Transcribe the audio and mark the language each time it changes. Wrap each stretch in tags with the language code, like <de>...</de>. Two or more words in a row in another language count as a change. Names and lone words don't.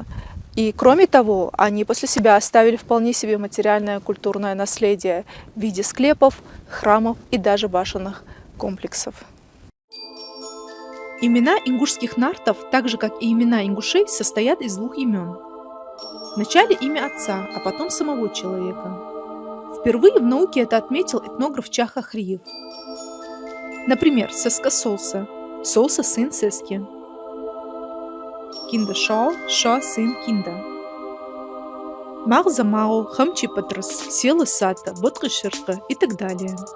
<ru>И кроме того, они после себя оставили вполне себе материальное культурное наследие в виде склепов, храмов и даже башенных комплексов. Имена ингушских нартов, так же как и имена ингушей, состоят из 2 имен. Вначале имя отца, а потом самого человека. Впервые в науке это отметил этнограф Чаха Хриев. Например, Сескасолса, Солса сын Сески. Киндашо, Шо сын Кинда. Мағза Мао, Хамчи Патрас, Села Сата, Ботқы Ширка и так далее.</ru>